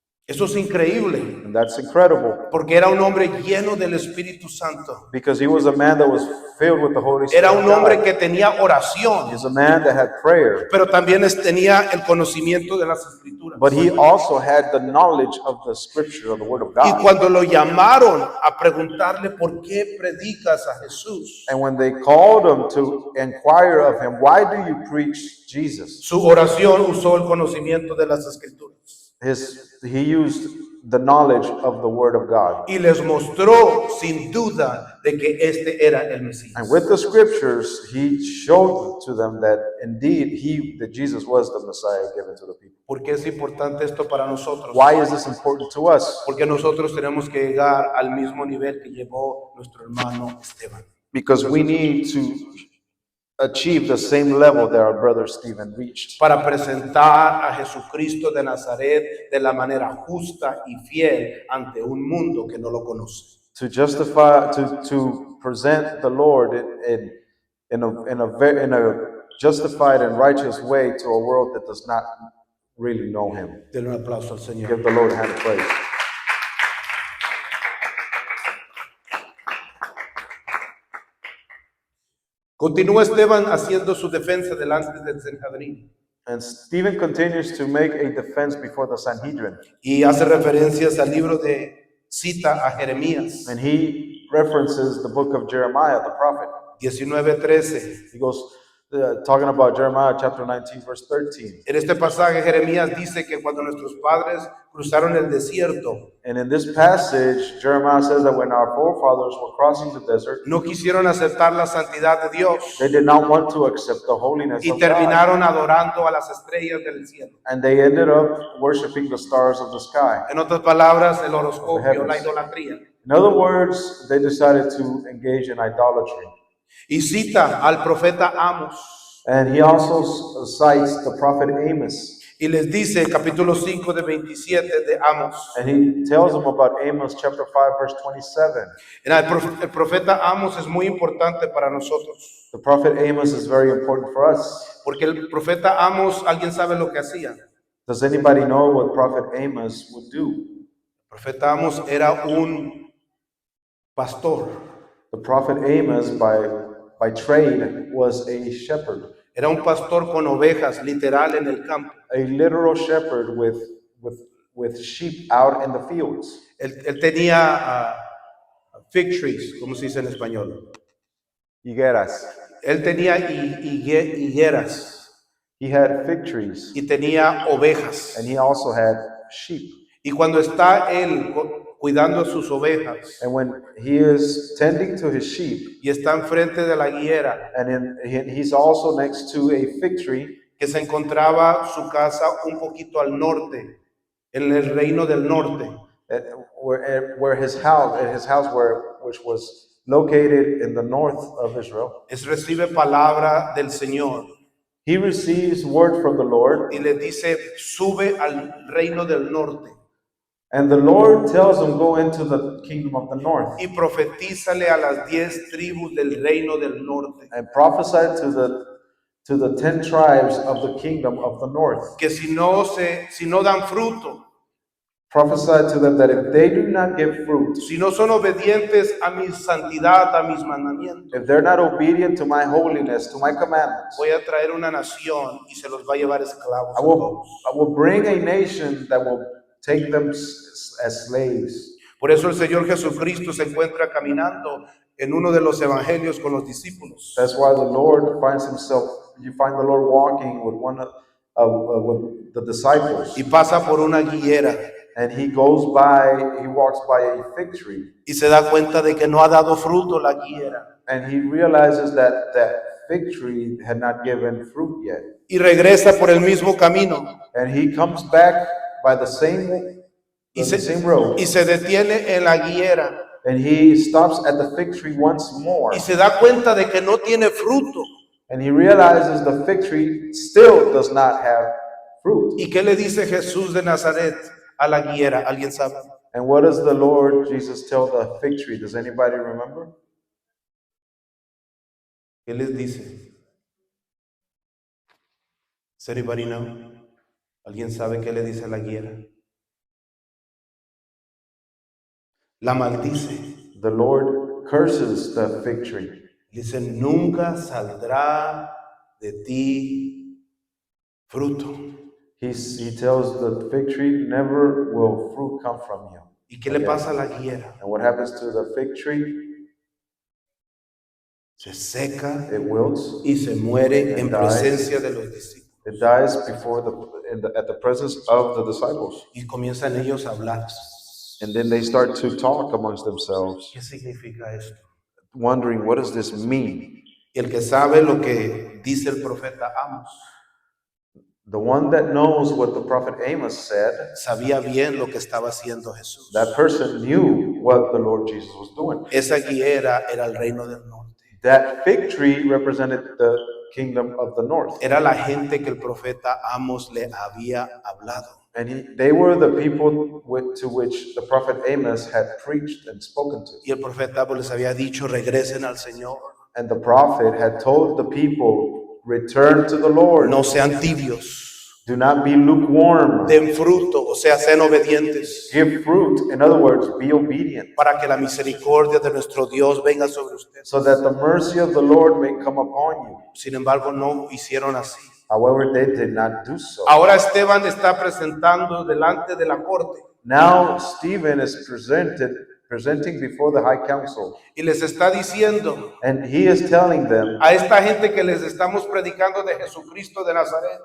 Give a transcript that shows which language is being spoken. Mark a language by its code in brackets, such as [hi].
[es] Eso es increíble, [en] And that's incredible [es] porque era un hombre lleno del Espíritu Santo. [en] because he was a man that was filled with the Holy Spirit. [es] Era un hombre [en] of God. [es] que tenía oración, [en] He was a man that had prayer, [es] pero también tenía el conocimiento de las Escrituras. [en] but he also had the knowledge of the scripture, of the word of [es] Y [en] God. [es] cuando lo llamaron a preguntarle por qué predicas a Jesús, [en] And when they called him to inquire of him, why do you preach Jesus? [es] su oración usó el conocimiento de las Escrituras [en] He used the knowledge of the word of God. [es] y les mostró sin duda de que este era el Mesías. [en] And with the scriptures, he showed to them that indeed that Jesus was the Messiah given to the people. [es] ¿Por qué es importante esto para nosotros? [en] Why is this important to us? [es] Porque nosotros tenemos que llegar al mismo nivel que llegó nuestro hermano Esteban. [en] Because we need to achieve the same level that our brother Stephen reached. [es] para presentar a Jesucristo de Nazaret de la manera justa y fiel ante un mundo que no lo conoce. [en] To justify, to present the Lord in a justified and righteous way to a world that does not really know Him. [es] Denle un aplauso al Señor. [en] Give the Lord a hand of praise. [es] Continúa Esteban haciendo su defensa delante del Sanhedrin [en] And Stephen continues to make a defense before the Sanhedrin. [es] y hace referencias al libro cita a Jeremías And he references the book of Jeremiah, the prophet. 19:13. [en] He goes talking about Jeremiah chapter 19, verse 13. [es] En este pasaje Jeremías dice que cuando nuestros padres cruzaron el desierto, [en] And in this passage, Jeremiah says that when our forefathers were crossing the desert, [es] no quisieron aceptar la santidad de Dios [en] they did not want to accept the holiness [es] y [en] of God. [es] terminaron adorando a las estrellas del cielo. [en] And they ended up worshiping the stars of the sky. [es] En otras palabras, el horoscopio, la idolatría. [en] In other words, they decided to engage in idolatry. [es] Y cita al profeta Amos [en] And he also cites the prophet Amos. [es] y les dice, capítulo 5 de 27 de Amos. [en] And he tells them about Amos chapter 5, verse 27. [es] El profeta Amos es muy importante para nosotros, [en] The prophet Amos is very important for us. [es] porque el profeta Amos, ¿alguien sabe lo que hacía? [en] Does anybody know what prophet Amos would do? [es] El profeta Amos era un pastor, [en] The prophet Amos, by trade, was a shepherd, [es] era un pastor con ovejas, literal en el campo. [en] a literal shepherd with sheep out in the fields. [es] Él tenía [en] fig trees, [es] ¿cómo se dice en español? Higueras. Él tenía higueras [en] He had fig trees, [es] y tenía ovejas. [en] and he also had sheep. [es] Y cuando está él cuidando a sus ovejas [en] And when he is tending to his sheep, [es] y está enfrente de la higuera, [en] and he's also next to a fig tree, [es] que se encontraba su casa un poquito al norte, en el reino del norte. [en] where his house which was located in the north of Israel, [es] Recibe palabra del Señor [en] he receives word from the Lord, [es] y le dice, sube al reino del norte [en] and the Lord tells him, go into the kingdom of the north [es] y profetízale a las 10 tribus del reino del norte, [en] and prophesy to the 10 tribes of the kingdom of the north. [es] que si no dan fruto, [en] Prophesy to them that if they do not give fruit, [es] si no son obedientes a mi santidad, a mis mandamientos, [en] if they're not obedient to my holiness, to my commandments, [es] voy a traer una nación y se los va a llevar esclavos [en] I a will, [es] todos. [en] I will bring a nation that will take them as slaves. [es] Por eso el Señor Jesucristo se encuentra caminando en uno de los evangelios con los discípulos. [en] That's why the Lord finds himself, you find the Lord walking with with the disciples. [es] Y pasa por una higuera [en] And he walks by a fig tree. [es] y se da cuenta de que no ha dado fruto la higuera. [en] And he realizes that that fig tree had not given fruit yet. [es] Y regresa por el mismo camino [en] And he comes back by the same road. [es] y se detiene en la higuera [en] And he stops at the fig tree once more. [es] y se da cuenta de que no tiene fruto. [en] And he realizes the fig tree still does not have fruit. [es] ¿Y qué le dice Jesús de Nazaret a la higuera? ¿Alguien sabe? [en] And what does the Lord Jesus tell the fig tree? Does anybody remember? [es] ¿Qué les dice? [en] Does anybody know? [es] ¿Alguien sabe qué le dice a la higuera? La maldice. [en] The Lord curses the fig tree. [es] Dice, nunca saldrá de ti fruto. [en] He tells the fig tree, never will fruit come from you. [es] ¿Y qué le pasa a la higuera? [en] And what happens to the fig tree? [es] Se seca [en] It wilts. [es] y se muere en [en] It dies. [es] presencia de los discípulos. [en] It dies at the presence of the disciples. [es] Y comienzan ellos a hablar. [en] And then they start to talk amongst themselves, [es] ¿Qué significa esto? [en] wondering, what does this mean? [es] Y el que sabe lo que dice el profeta Amos, [en] The one that knows what the prophet Amos said, [es] sabía bien lo que estaba haciendo Jesús. [en] that person knew what the Lord Jesus was doing. [es] Esa higuera era el reino del norte. [en] That fig tree represented the kingdom of the north. [es] Era la gente que el profeta Amos le había hablado. [en] And they were the people to which the prophet Amos had preached and spoken to. [es] Y el profeta Amos les había dicho, regresen al Señor. [en] And the prophet had told the people, return to the Lord. [es] No sean tibios. [en] Do not be lukewarm. [es] Den fruto, o sea, sean obedientes. [en] Give fruit. In other words, be obedient. [es] Para que la misericordia de nuestro Dios venga sobre ustedes. [en] So that the mercy of the Lord may come upon you. [es] Sin embargo, no hicieron así. [en] However, they did not do so. [es] Ahora Esteban está presentando delante de la corte. [en] Now Stephen is presenting before the high council. [es] Y les está diciendo [en] And he is telling them, [es] a esta gente que les estamos predicando de Jesucristo de Nazaret.